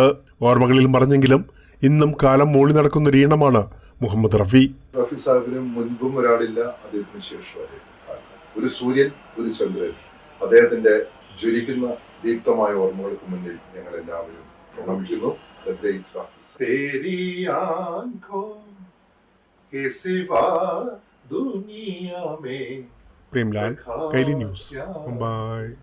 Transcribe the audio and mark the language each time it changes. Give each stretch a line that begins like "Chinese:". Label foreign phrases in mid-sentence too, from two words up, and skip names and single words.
Malayalam: ഓർമ്മകളിൽ മറഞ്ഞെങ്കിലും ഇന്നും കാലം മൂളി നടക്കുന്ന ഒരു ഈണമാണ് മുഹമ്മദ് റഫി. റഫി സാഹിബിന് മുൻപും ഒരാളില്ല, അദ്ദേഹത്തിന് ശേഷം ഒരു സൂര്യൻ, ഒരു ചന്ദ്രൻ. അദ്ദേഹത്തിന്റെ ജ്വലിക്കുന്ന ദീപ്തമായ ഓർമ്മകൾക്ക് മുന്നിൽ ഞങ്ങൾ എല്ലാവരും പ്രണമിക്കുന്നു.
Hindi: तेरी आंखों के सिवा दुनिया में प्रेमलाल, कैली न्यूज़, मुंबई।